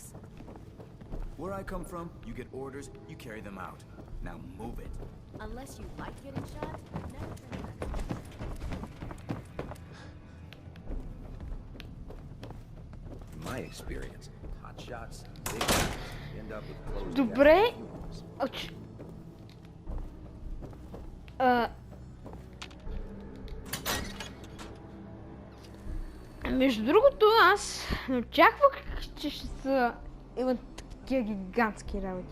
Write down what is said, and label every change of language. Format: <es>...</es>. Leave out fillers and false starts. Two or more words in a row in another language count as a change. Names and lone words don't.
<en>Where I come from, you get orders, you carry them out. Now move it. Unless you like getting shot, never turn back. my experience. Hot shots, big guns, end up with closed</en> <bg>Добре. Между другото, аз не очаквах, че ще са имат такива гигантски работи.</bg>